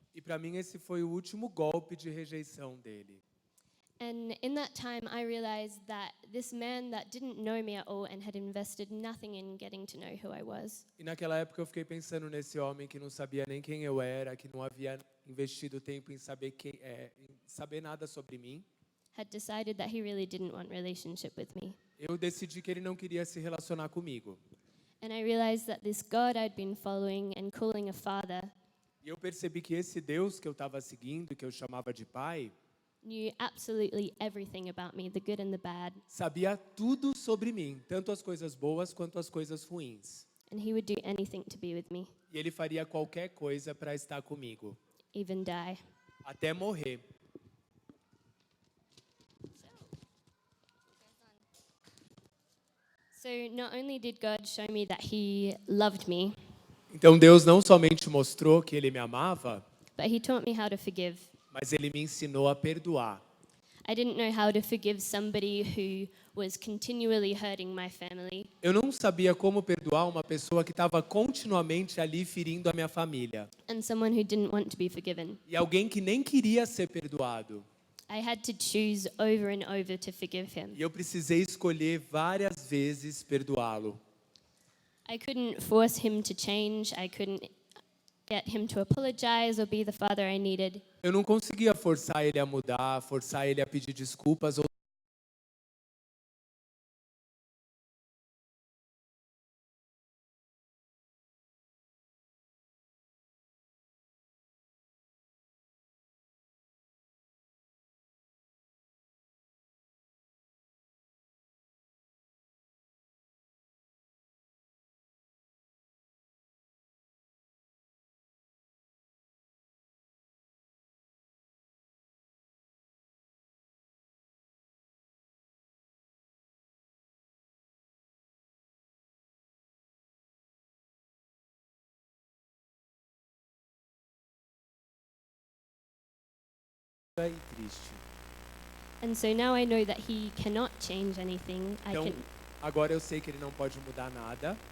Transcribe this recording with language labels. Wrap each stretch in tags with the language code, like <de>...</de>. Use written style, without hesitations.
<pt>E para mim esse foi o último golpe de rejeição dele.</pt> <en>And in that time I realized that this man that didn't know me at all and had invested nothing in getting to know who I was.</en> <pt>E naquela época eu fiquei pensando nesse homem que não sabia nem quem eu era, que não havia investido tempo em saber em saber nada sobre mim.</pt> <en>Had decided that he really didn't want relationship with me.</en> <pt>Eu decidi que ele não queria se relacionar comigo.</pt> <en>And I realized that this God I'd been following and calling a father</en> <pt>E eu percebi que esse Deus que eu estava seguindo, que eu chamava de pai,</pt> <en>knew absolutely everything about me, the good and the bad.</en> <pt>sabia tudo sobre mim, tanto as coisas boas quanto as coisas ruins.</pt> <en>And he would do anything to be with me,</en> <pt>E ele faria qualquer coisa para estar comigo,</pt> <en>even die.</en> <pt>até morrer.</pt> <en>So not only did God show me that he loved me,</en> <pt>Então Deus não somente mostrou que ele me amava,</pt> <en>but he taught me how to forgive.</en> <pt>mas ele me ensinou a perdoar.</pt> <en>I didn't know how to forgive somebody who was continually hurting my family.</en> <pt>Eu não sabia como perdoar uma pessoa que estava continuamente ali ferindo a minha família.</pt> <en>And someone who didn't want to be forgiven.</en> <pt>E alguém que nem queria ser perdoado.</pt> <en>I had to choose over and over to forgive him.</en> <pt>E eu precisei escolher várias vezes perdoá-lo.</pt> <en>I couldn't force him to change. I couldn't get him to apologize or be the father I needed.</en> <pt>Eu não conseguia forçar ele a mudar, forçar ele a pedir desculpas ou e triste.</pt> <en>And so now I know that he cannot change anything.</en> <pt>Então, agora eu sei que ele não pode mudar nada,</pt>